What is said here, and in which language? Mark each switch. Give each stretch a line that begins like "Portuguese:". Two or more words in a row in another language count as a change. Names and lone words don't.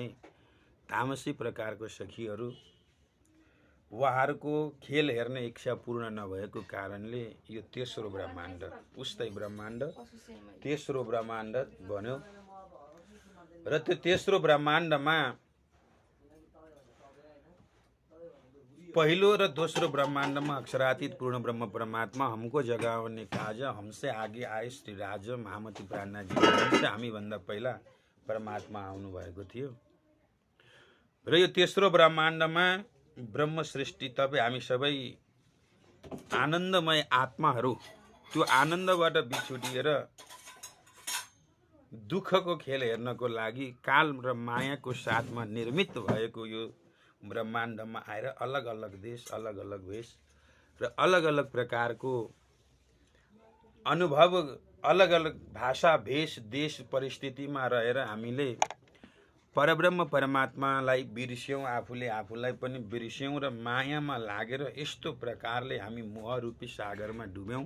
Nepali: तामसी प्रकारको सखीहरू उहाँहरूको खेल हेर्ने इच्छा पूर्ण नभएको कारणले यो तेस्रो ब्रह्माण्ड, उस्तै ब्रह्माण्ड, तेस्रो ब्रह्माण्ड बन्यो। र त्यो तेस्रो ब्रह्माण्डमा पहिलो र दोस्रो ब्रह्माण्डमा अक्षरातीत पूर्ण ब्रह्म परमात्मा हमको जगाउने काज,
Hindi: हमसे आगे आए
Nepali: श्री राज महामती प्राणा जी। हमसे हामीभन्दा पहिला परमात्मा आउनु भएको थियो। र यो तेस्रो ब्रह्माण्डमा ब्रह्म सृष्टि, तपाईँ हामी सबै आनन्दमय आत्माहरू त्यो आनन्दबाट बिछुटिएर दुःखको खेल हेर्नको लागि काल र मायाको साथमा निर्मित भएको यो ब्रह्माण्डमा आएर अलग अलग देश, अलग अलग वेश र अलग अलग प्रकारको अनुभव, अलग अलग भाषा, भेष, देश, परिस्थितिमा रहेर हामीले परब्रह्म परमात्मालाई बिर्स्यौँ, आफूलाई पनि बिर्स्यौँ र मायामा लागेर यस्तो प्रकारले हामी मोहरूपी सागरमा डुब्यौँ।